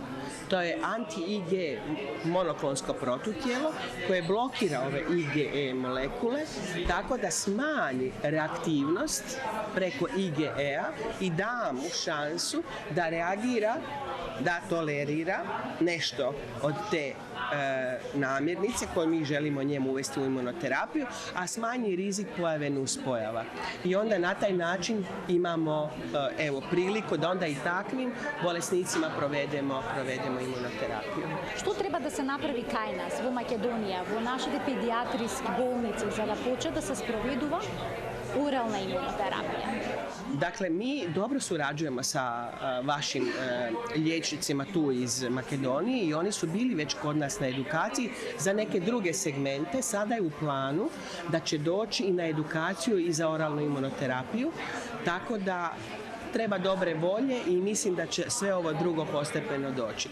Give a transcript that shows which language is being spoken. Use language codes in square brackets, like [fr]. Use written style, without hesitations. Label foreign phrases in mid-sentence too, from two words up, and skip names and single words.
[hr] To je anti-IgE monoklonsko protutijelo koje blokira ove IgE molekule tako da smanji reaktivnost preko IgE-a i da mu šansu da reagira, da tolerira nešto od te namirnice koje mi želimo njemu uvesti u imunoterapiju, a smanji rizik pojave nuspojava. I onda na taj način imamo priliku da onda i takvim bolesnicima provedemo imunoterapiju. [mk] Што треба да се направи kај нас во Македонија, во нашите педијатриски болници за да почне да се спроведува орална имунотерапија? [hr] Dakle, mi dobro surađujemo sa vašim liječnicima tu iz Makedonije i oni su bili već kod nas na edukaciji za neke druge segmente. Sada je u planu da će doći i na edukaciju i za oralnu imunoterapiju, tako da treba dobre volje i mislim da će sve ovo drugo postepeno doći.